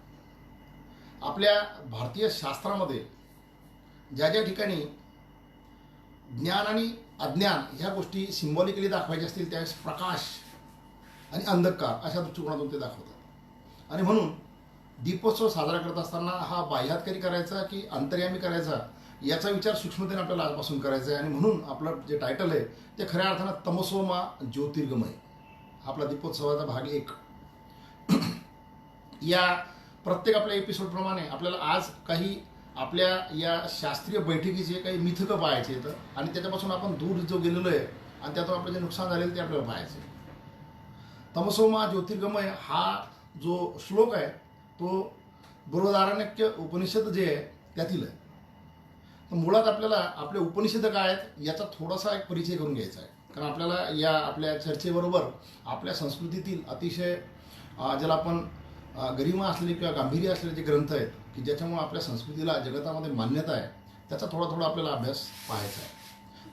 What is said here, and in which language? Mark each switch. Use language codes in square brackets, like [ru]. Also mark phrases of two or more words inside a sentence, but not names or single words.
[mr] आपल्या भारतीय शास्त्रामध्ये ज्या ज्या ठिकाणी ज्ञान आणि अज्ञान ह्या गोष्टी सिम्बॉलिकली दाखवायच्या असतील त्यावेळेस प्रकाश आणि अंधकार अशा दृष्टिकोनातून ते दाखवतात. आणि म्हणून दीपोत्सव साजरा करत असताना हा बाह्यातकारी करायचा की अंतर्यामी करायचा याचा विचार सूक्ष्मतेने आपल्याला आजपासून करायचा आहे. आणि म्हणून आपलं जे टायटल आहे ते खऱ्या अर्थानं [sa] तमसो मा ज्योतिर्गमय, [mr] आपला दीपोत्सवाचा भाग 1. या प्रत्येक आपल्या एपिसोडप्रमाणे आपल्याला आज काही आपल्या या शास्त्रीय बैठकीचे काही मिथकं पाहायचे आहेत आणि त्याच्यापासून आपण दूर जो गेलेलो आहे आणि त्यातून आपलं जे नुकसान झालेलं ते आपल्याला पाहायचं आहे. [sa] तमसो मा ज्योतिर्गमय [mr] हा जो श्लोक आहे तो बृहदारण्यक उपनिषद जे आहे त्यातील आहे. तर मुळात आपल्याला आपले उपनिषद काय आहेत याचा थोडासा एक परिचय करून घ्यायचा आहे. कारण आपल्याला या आपल्या चर्चेबरोबर आपल्या संस्कृतीतील अतिशय ज्याला आपण गरिमा असलेले किंवा गांभीर्य असलेले जे ग्रंथ आहेत की ज्याच्यामुळे आपल्या संस्कृतीला जगतामध्ये मान्यता आहे त्याचा थोडा आपल्याला अभ्यास पाहायचा आहे.